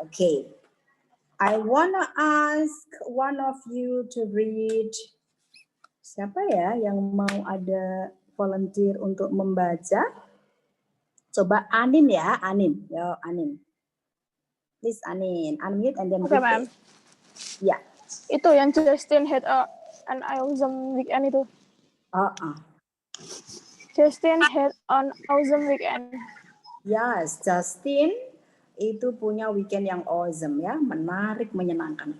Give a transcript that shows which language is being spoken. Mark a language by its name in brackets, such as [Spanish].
[English] Okay, I wanna ask one of you to read. [Indonesian] Siapa ya yang mau ada volunteer untuk membaca? Coba Anin ya, Anin. Yo, Anin. [English] Please Anin, unmute and then [Indonesian] Oke, Ma'am. Ya. Itu yang [English] Justin had an awesome weekend [Indonesian] itu. [English] Justin had an awesome weekend. [Indonesian] Yes, Justin itu punya weekend yang awesome ya, menarik, menyenangkan.